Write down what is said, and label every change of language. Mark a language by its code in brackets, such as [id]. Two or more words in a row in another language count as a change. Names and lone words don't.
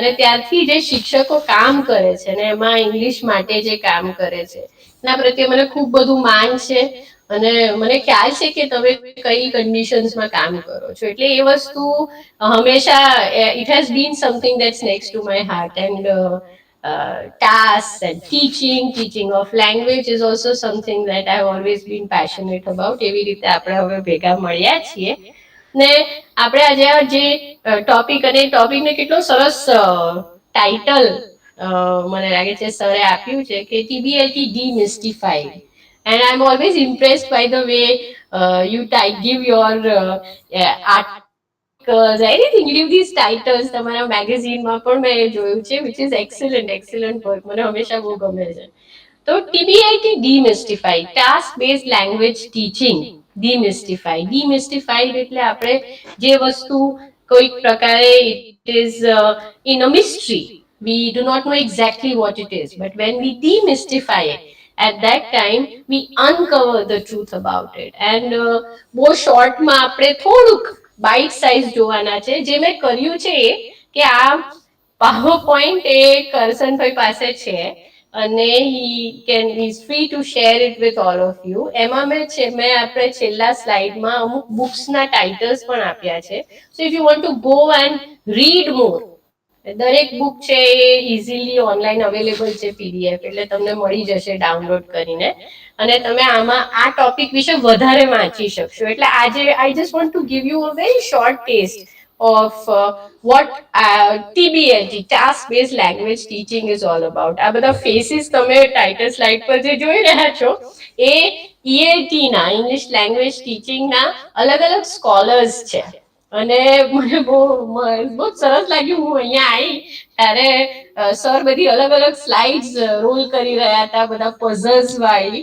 [gu] અને ત્યારથી જે શિક્ષકો કામ કરે છે ને એમાં ઇંગ્લિશ માટે જે કામ કરે છે એના પ્રત્યે મને ખૂબ બધું માન છે. અને મને ખ્યાલ છે કે તમે કઈ કન્ડિશન્સમાં કામ કરો છો. એટલે એ વસ્તુ હંમેશા, [en] it has been something that's next to my heart. એન્ડ tasks and teaching of language is also something that I have always been passionate about. [gu] એવી રીતે આપણે હવે ભેગા મળ્યા છીએ ને આપણે આજે જે ટોપિક, અને ટોપિકને કેટલો સરસ ટાઇટલ મને લાગે છે સરે આપ્યું છે કે TBLT Demystified. [en] And I'm always impressed by the way you give your articles, anything, give these titles. [gu] તમારા મેગેઝિનમાં પણ મેં જોયું છે, [en] which is excellent work. [gu] મને હંમેશા બહુ ગમે છે. તો TBIT Demystified, [en] task based language teaching demystified [gu] એટલે આપણે જે વસ્તુ કોઈક પ્રકારે [en] it is in a mystery, we do not know exactly what it is, but when we demystify it, at that time we uncover the truth about it. [gu] And બહુ શોર્ટમાં આપણે થોડુંક [en] bite size [gu] જોવાના છે. જે મેં કર્યું છે એ કે આ પાવર પોઈન્ટ એ કરસનભાઈ પાસે છે અને [en] he is free to share it with all of you. [gu] એમાં મેં આપણે છેલ્લા સ્લાઇડમાં અમુક બુક્સના ટાઇટલ્સ પણ આપ્યા છે. [en] so if you want to go and read more, [gu] દરેક બુક છે એ [en] easily online available [gu] છે PDF, એટલે તમને મળી જશે ડાઉનલોડ કરીને અને તમે આમાં આ ટોપિક વિશે વધારે વાંચી શકશો. એટલે આજે [en] I just want to give you a very short taste of what TBLT, task based language teaching, is all about. [gu] આ બધા ફેસીસ તમે ટાઇટલ સ્લાઇડ પર જે જોઈ રહ્યા છો એ ELT ના, [en] English language [gu] ટીચિંગના અલગ અલગ સ્કોલર્સ છે. અને મને બહુ સરસ લાગ્યું. હું અહીંયા આવી ત્યારે સર બધી અલગ અલગ સ્લાઇડ્સ રોલ કરી રહ્યા હતા, બધા પઝલ્સ વાળી.